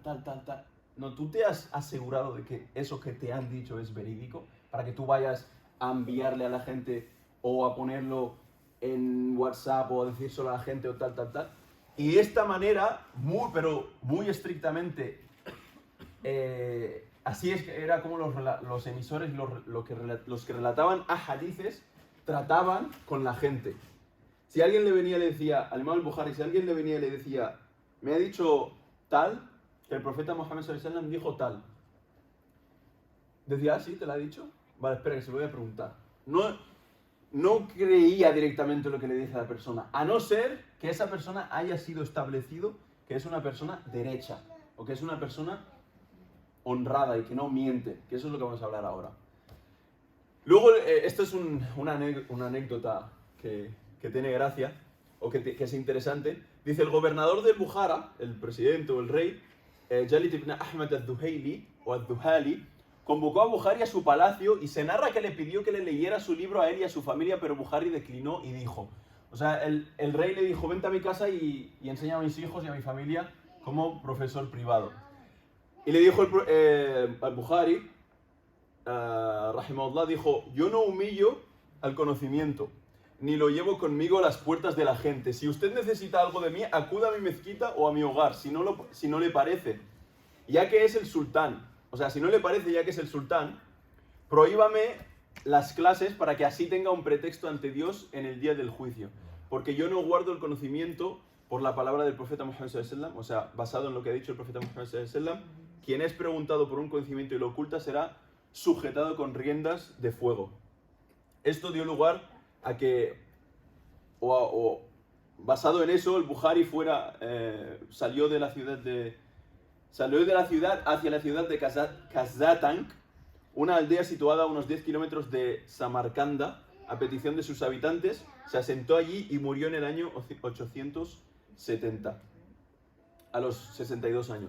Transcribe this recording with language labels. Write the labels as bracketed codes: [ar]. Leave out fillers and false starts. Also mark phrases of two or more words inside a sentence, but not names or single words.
[es] No, tú te has asegurado de que eso que te han dicho es verídico, para que tú vayas a enviarle a la gente o a ponerlo en WhatsApp o a decírselo a la gente o tal. Y de esta manera, muy estrictamente, así es que era como los emisores, los que relataban a hadices, trataban con la gente. Si alguien le venía y le decía, al Imam al-Bukhari, si alguien le venía y le decía, me ha dicho tal, que el profeta Muhammad [ar] صلى الله عليه وسلم [es] dijo tal. Decía, ¿sí? ¿Te lo ha dicho? Vale, espera, que se lo voy a preguntar. No creía directamente lo que le dice a la persona, a no ser que esa persona haya sido establecido que es una persona derecha, o que es una persona honrada y que no miente, que eso es lo que vamos a hablar ahora. Luego, esto es una anécdota que tiene gracia, o que es interesante. Dice, el gobernador del Bukhara, el presidente o el rey, Jalid ibn Ahmad al-Duhaili, o al-Duhali, convocó a Bukhari a su palacio y se narra que le pidió que le leyera su libro a él y a su familia, pero Bukhari declinó y dijo, o sea, el rey le dijo, vente a mi casa y enseña a mis hijos y a mi familia como profesor privado. Y le dijo al Bukhari, rahimahullah, dijo, yo no humillo al conocimiento, ni lo llevo conmigo a las puertas de la gente. Si usted necesita algo de mí, acuda a mi mezquita o a mi hogar, si no le parece, ya que es el sultán. O sea, si no le parece, ya que es el sultán, prohíbame las clases para que así tenga un pretexto ante Dios en el día del juicio. Porque yo no guardo el conocimiento por la palabra del profeta Muhammad [ar] صلى الله عليه وسلم, [es] o sea, basado en lo que ha dicho el profeta Muhammad [ar] صلى الله عليه وسلم, [es] quien es preguntado por un conocimiento y lo oculta será sujetado con riendas de fuego. Esto dio lugar a que, basado en eso, el Bukhari salió de la ciudad hacia la ciudad de Kazatank, una aldea situada a unos 10 kilómetros de Samarcanda, a petición de sus habitantes, se asentó allí y murió en el año 870, a los 62 años.